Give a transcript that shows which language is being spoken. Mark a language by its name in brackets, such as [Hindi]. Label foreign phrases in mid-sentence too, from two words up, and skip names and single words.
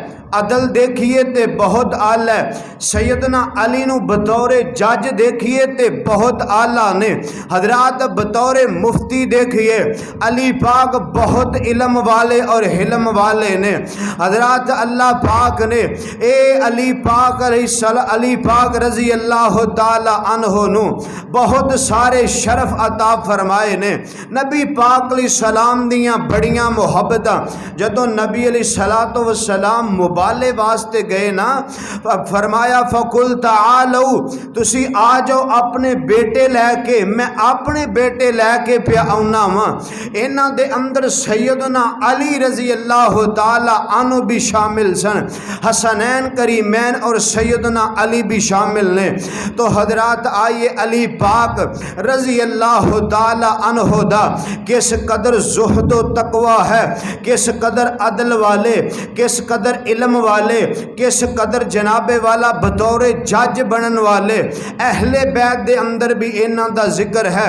[Punjabi] عدل دیکھیے تے بہت آلہ ہے، سیدنا علی نو بطور جج دیکھیے تے بہت آلہ نے، حضرات بطور مفتی دیکھیے علی پاک بہت علم والے اور حلم والے نے، حضرات اللہ پاک نے اے علی پاک علی پاک [Arabic] رضی اللہ تعالی عنہ [Punjabi] نو بہت سارے شرف عطا فرمائے نے۔ نبی پاک [Arabic] علیہ السلام [Punjabi] دیاں بڑیاں محبتاں جدوں نبی [Arabic] علیہ السلام [Punjabi] مبالے واسطے گئے نا، فرمایا [Arabic] فَقُلْ تَعَالَوْا [Punjabi] تسی آ جاؤ اپنے بیٹے لے کے، میں اپنے بیٹے لے کے پیا آؤنا ہاں۔ انہاں دے اندر سیدنا علی [Arabic] رضی اللہ تعالی عنہ [Punjabi] بھی شامل سن، حسنین کریمین اور سیدنا علی بھی شامل نے۔ تو حضرات آئیے علی پاک [Arabic] رضی اللہ تعالی عنہ [Punjabi] دا کس قدر زہد و تقوی ہے، کس قدر عدل والے، کس قدر علم والے، کس قدر جناب والا بطور جج بنن والے، اہل بیت دے اندر بھی انہاں دا ذکر ہے۔